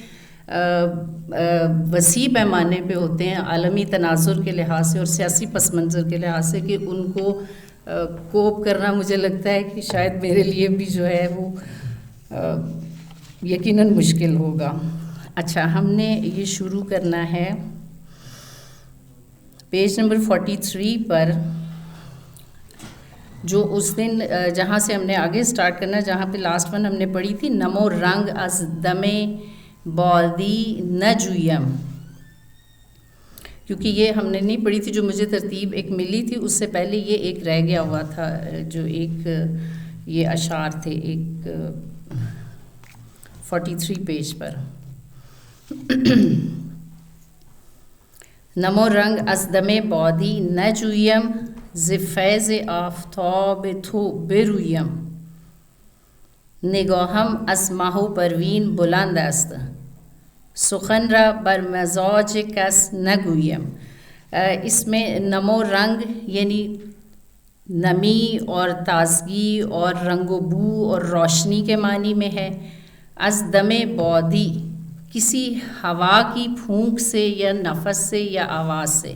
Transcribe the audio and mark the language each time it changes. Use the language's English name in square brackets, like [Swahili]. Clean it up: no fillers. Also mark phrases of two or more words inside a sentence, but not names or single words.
[Urdu] وسیع پیمانے پہ ہوتے ہیں عالمی تناظر کے لحاظ سے اور سیاسی پس منظر کے لحاظ سے، کہ ان کو کوپ کرنا مجھے لگتا ہے کہ شاید میرے لیے بھی جو ہے وہ یقیناً مشکل ہوگا۔ اچھا، ہم نے یہ شروع کرنا ہے پیج نمبر 43 پر، جو اس دن جہاں سے ہم نے آگے سٹارٹ کرنا، جہاں پہ [English] last one [Urdu] ہم نے پڑھی تھی، [Persian] نمو رنگ از دم بادی نہ جویم، [Urdu] کیونکہ یہ ہم نے نہیں پڑھی تھی، جو مجھے ترتیب ایک ملی تھی اس سے پہلے یہ ایک رہ گیا ہوا تھا، جو ایک یہ اشعار تھے ایک 43 پیج پر۔ [Persian] نمو رنگ از دم بادی نہ جویم، ز فیض آفتاب تو برویم، نگاهم از ماه و پروین بلند است، سخن را بر مزاج کس نگویم۔ [Urdu] اس میں [Persian] نمو رنگ [Urdu] یعنی نمی اور تازگی اور رنگ و بو اور روشنی کے معنی میں ہے۔ [Persian] از دم بادی [Urdu] کسی ہوا کی پھونک سے یا نفس سے یا آواز سے۔